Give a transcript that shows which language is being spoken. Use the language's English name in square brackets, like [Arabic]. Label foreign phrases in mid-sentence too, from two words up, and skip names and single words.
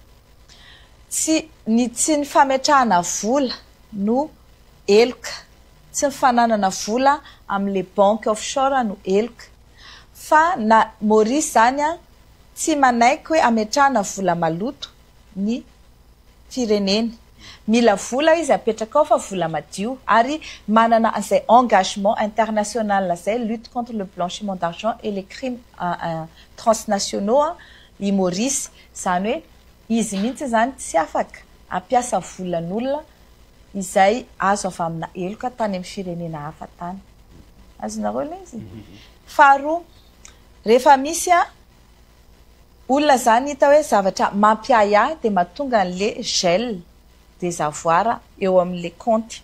[Malagasy] Tsy ny fametrahana vola no eloka, tsy ny fananana vola amin'le banque offshore no eloka, fa na Maurice zany tsy manaiky hoe ametrahana vola maloto ny fireneny. Mila vola izy apetraka ao fa vola madio ary manana izay [French] engagement international [Malagasy] zay [French] lutte contre le blanchiment d'argent et les crimes transnationaux [Malagasy] i Maurice. Zany hoe izy mihitsy zany tsy afaka ampiasa volan'olona izay azo avy amina eloka tany amin'ny firenena hafa tany. Azonareo le izy. Faharoa, rehefa misy olona zany hita hoe zavatra mampiaya dia mahatonga an'le [French] gel des avoirs [Malagasy] eo amin'le compte.